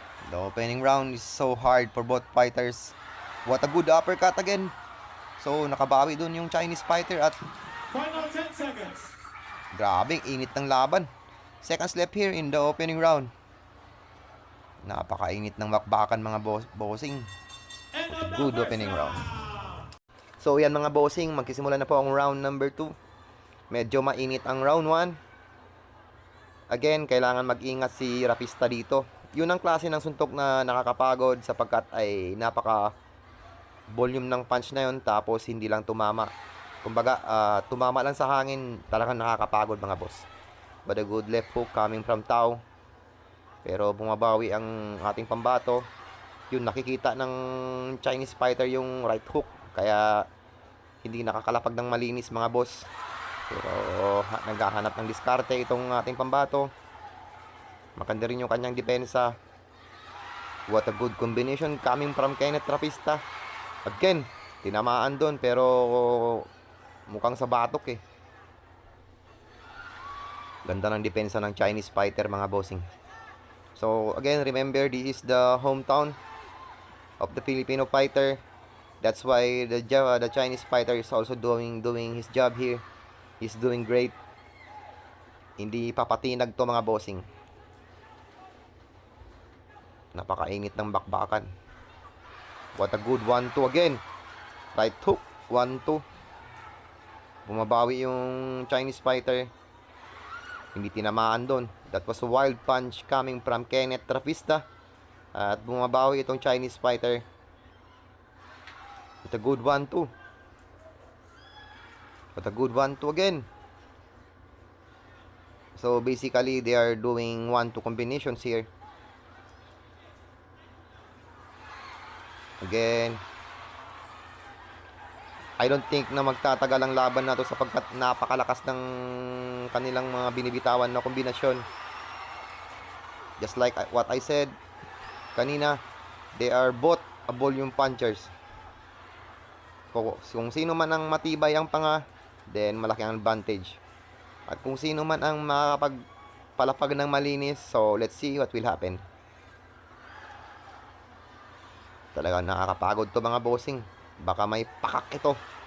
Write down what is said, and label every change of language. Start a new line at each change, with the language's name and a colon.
English: The opening round is so hard for both fighters. What a good uppercut again.
Filipino: So nakabawi dun yung Chinese fighter at
English: Final 10 seconds.
Filipino: grabing init ng laban.
English: Seconds left here in the opening round.
Filipino: Napakainit ng bakbakan mga bossing.
English: Good opening round.
Filipino: So yan mga bossing, magsisimula na po ang round number 2. Medyo mainit ang round 1. Again, kailangan mag-ingat si Trapista dito. Yun ang klase ng suntok na nakakapagod sapagkat ay napaka volume ng punch na yun tapos hindi lang tumama. Kumbaga, tumama lang sa hangin, talagang nakakapagod mga boss.
English: But a good left hook coming from Tao.
Filipino: Pero bumabawi ang ating pambato. Yun, nakikita ng Chinese fighter yung right hook. Kaya hindi nakakalapag ng malinis mga boss. Pero naghahanap ng diskarte itong ating pambato. Maganda rin yung kanyang depensa.
English: What a good combination coming from Kenneth Trapista.
Filipino: Again, tinamaan doon pero mukhang sa batok eh. Ganda ng depensa ng Chinese fighter mga bossing.
English: So again, remember this is the hometown of the Filipino fighter. That's why the Chinese fighter is also doing his job here. He's doing great.
Filipino: Hindi papatinag to mga bossing. Napakainit ng bakbakan.
English: What a good 1-2 again. Right hook, 1-2.
Filipino: Bumabawi yung Chinese fighter. Hindi tinamaan doon.
English: That was a wild punch coming from Kenneth Trapista.
Filipino: At bumabawi itong Chinese fighter.
English: With a good 1-2. With a good 1-2 again. So basically, they are doing 1-2 combinations here. Again. I don't think
Filipino: na magtatagal ang laban na to sapagkat napakalakas ng kanilang mga binibitawan na kombinasyon.
English: Just like what I said kanina, they are both a volume punchers.
Filipino: Kung sino man ang matibay ang panga, then malaki ang advantage. At kung sino man ang makakapagpalapag ng malinis,
English: so let's see what will happen.
Filipino: Talaga nakakapagod to mga bossing. Baka may pakak ito.